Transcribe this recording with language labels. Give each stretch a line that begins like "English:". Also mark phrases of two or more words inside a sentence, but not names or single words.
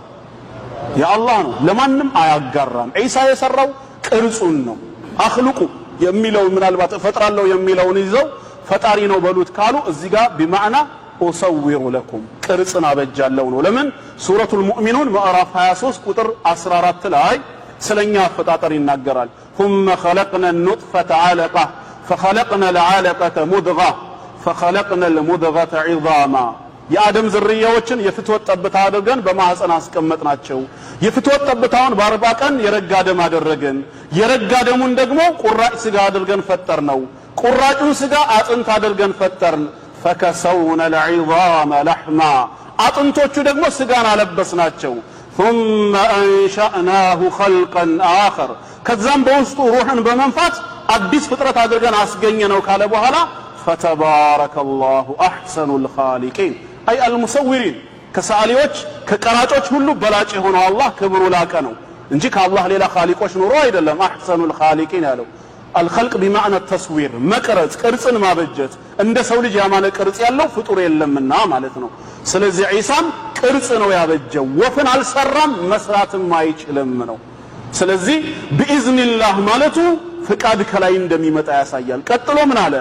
Amharic: የአላህ ነው። ለማንም አያጋራም። ዒሳ የሰራው ቅርጹን ነው። አኽልቁ የሚለው ምናልባት እፈጥራለሁ የሚለውን ይዘው ፈጣሪ ነው በሉት ካሉ እዚህ ጋር
Arabic: بمعنى أصور لكم
Amharic: ቅርጽን አበጃለሁ ነው። ለምን ሱረቱል ሙእሚኑን ምዕራፍ 23 ቁጥር 14 ላይ ስለኛ አፈጣጠር ይናገራል። ثم
Arabic: خلقنا النطفة علقة فخلقنا العلقة مضغة فخلقنا المضغة عظاما
Amharic: የአደም ዝርያዎችን የፍትወት ጠብታ አድርገን በማህፀን አስቀመጥናቸው። የፍትወት ጠብታውን በ40 ቀን የረጋ ደም አደረግን። የረጋ ደሙን ደግሞ ቁራጭ ስጋ አድርገን ፈጠርነው። ቁራጩን ስጋ አጥንት አድርገን ፈጠርን።
Arabic: فكسونا العظام لحما
Amharic: አጥንቶቹ ደግሞ ስጋን አለበስናቸው።
Arabic: ثم انشأناه خلقا آخر
Amharic: ከዛም በውስጡ ሩህን በመንፋት አዲስ ፍጥረት አድርገን አስገኘነው ካለ በኋላ
Arabic: فتبارك الله احسن الخالقين أي المصورين
Amharic: ከሰዓሊዎች ከቀራጮች ሁሉ በላጭ የሆነው አላህ ክብሩ ላቀ ነው እንጂ ከአላህ ሌላ ኻሊቆች ኑሮ አይደለም።
Arabic: أحسن الخالقين
Amharic: ያለው
Arabic: الخلق بمعنى تصوير
Amharic: መቅረጽ ቅርጽን ማበጀት። እንደ ሰው ልጅ ያማነ ቅርጽ ያለው ፍጡር የለምና ማለት ነው። ስለዚህ ዒሳም ቅርጽ ነው ያበጀው፣ ወፍን አልሰራም መስራትም አይችልም ነው። ስለዚህ ቢኢዝኒላህ ማለቱ ፍቃድ ከላይ እንደሚመጣ ያሳያል። ቀጥሎ ምን አለ?